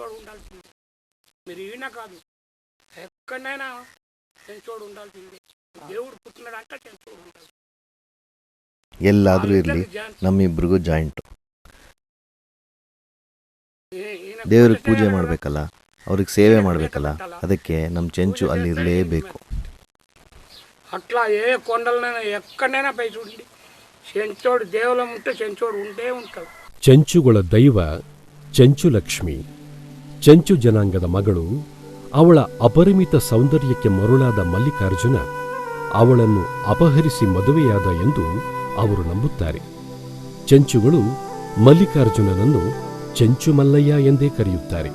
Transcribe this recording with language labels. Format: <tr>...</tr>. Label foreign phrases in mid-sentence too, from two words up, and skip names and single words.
<kn>ಎಲ್ಲಾದ್ರೂ ಇರ್ಲಿ, ನಮ್ಮಿಬ್ರಿಗೂ ಜಾಯಿಂಟು. ದೇವ್ರಿಗೆ ಪೂಜೆ ಮಾಡ್ಬೇಕಲ್ಲ, ಅವ್ರಿಗೆ ಸೇವೆ ಮಾಡ್ಬೇಕಲ್ಲ, ಅದಕ್ಕೆ ನಮ್ಮ ಚೆಂಚು ಅಲ್ಲಿ ಇರಲೇಬೇಕು.</kn> <te>అట్లా ఏ కొండలనైనా ఎక్కడైనా పై చూడండి, చెంచోడు దేవులం ఉంటే చెంచోడు ఉంటే ఉంటాడు.</te> <kn>ಚೆಂಚುಗಳ ದೈವ ಚೆಂಚು ಲಕ್ಷ್ಮಿ, ಚೆಂಚು ಜನಾಂಗದ ಮಗಳು. ಅವಳ ಅಪರಿಮಿತ ಸೌಂದರ್ಯಕ್ಕೆ ಮರುಳಾದ ಮಲ್ಲಿಕಾರ್ಜುನ ಅವಳನ್ನು ಅಪಹರಿಸಿ ಮದುವೆಯಾದ ಎಂದು ಅವರು ನಂಬುತ್ತಾರೆ. ಚೆಂಚುಗಳು ಮಲ್ಲಿಕಾರ್ಜುನನನ್ನು ಚೆಂಚು ಮಲ್ಲಯ್ಯ ಎಂದೇ ಕರೆಯುತ್ತಾರೆ.</kn>